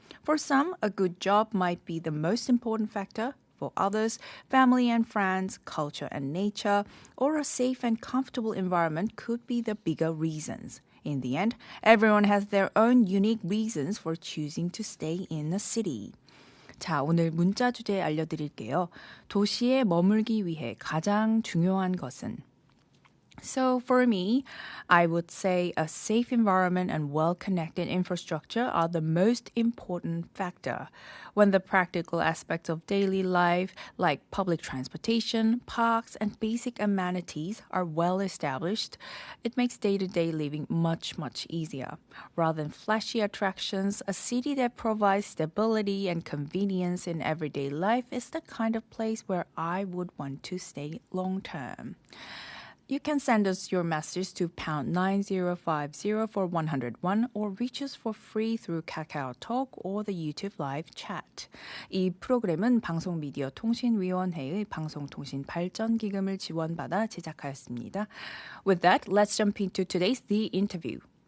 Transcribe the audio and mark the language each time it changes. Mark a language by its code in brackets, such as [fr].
[en] For some, a good job might be the most important factor. For others, family and friends, culture and nature, or a safe and comfortable environment could be the bigger reasons. In the end, everyone has their own unique reasons for choosing to stay in a city. [ko] 자, 오늘 문자 주제 알려드릴게요. 도시에 머물기 위해 가장 중요한 것은? [en] So for me, I would say a safe environment and well-connected infrastructure are the most important factor. When the practical aspects of daily life, like public transportation, parks, and basic amenities are well established, it makes day-to-day living much, much easier. Rather than flashy attractions, a city that provides stability and convenience in everyday life is the kind of place where I would want to stay long-term. You can send us your message to pound 9050 for 101 or reach us for free through KakaoTalk or the YouTube live chat. [ko] 이 프로그램은 방송미디어통신위원회의 방송통신발전기금을 지원받아 제작하였습니다. [en] With that, let's jump into today's The Interview.